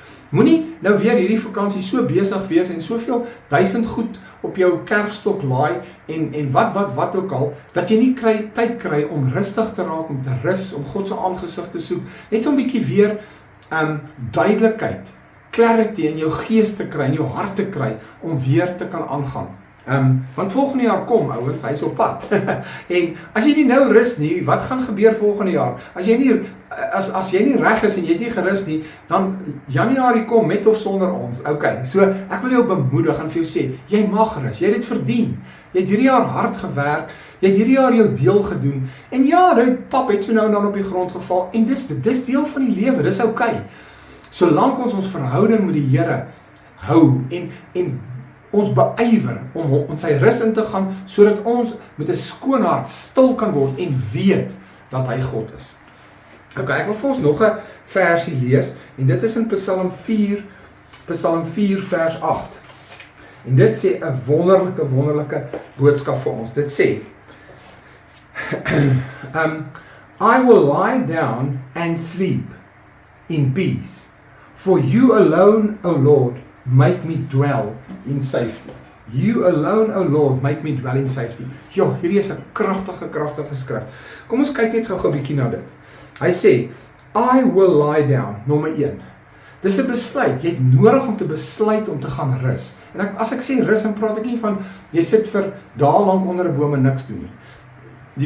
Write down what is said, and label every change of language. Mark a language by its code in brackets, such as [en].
[af] Moenie nou weer hierdie vakansie so besig wees en soveel 1000 goed op jou kerfstok laai en wat ook al, dat jy nie tyd kry om rustig te raak, om te rus, om God se aangesig te soek, net om 'n bietjie weer duidelikheid, clarity in jou gees te kry, in jou hart te kry, om weer te kan aangaan. Want volgende jaar kom, ouens, hy is op pad. En as jy nie nou rus nie, wat gaan gebeur volgende jaar? As jy nie reg is en jy het nie gerus nie, dan Januarie kom met of sonder ons. Okay, so ek wil jou bemoedig en vir jou sê, jy mag rus, jy het dit verdien. Jy het hierdie jaar hard gewerk, jy het hierdie jaar jou deel gedoen. En ja, die pap het so nou en dan op die grond geval en dis deel van die lewe, dis okay. Solank ons verhouding met die Here hou en ons beywer om sy rus in te gaan, sodat ons met 'n skoon hart stil kan word en weet dat hy God is. Ok, ek wil vir ons nog 'n versie lees, en dit is in Psalm 4 vers 8. En dit sê 'n wonderlike boodskap vir ons. [en] Dit sê, I will lie down and sleep in peace, for you alone, O Lord, make me dwell in safety. You alone, O Lord, make me dwell in safety. [af] Ja, hierdie is 'n kragtige skrif. Kom ons kyk net gou-gou 'n bietjie na dit. Hy sê, [en] I will lie down, [af] nommer 1. Dis 'n besluit, jy het nodig om te besluit om te gaan rus. En as ek sê rus, dan praat ek nie van, jy sit vir dae lank onder 'n boom en niks doen nie.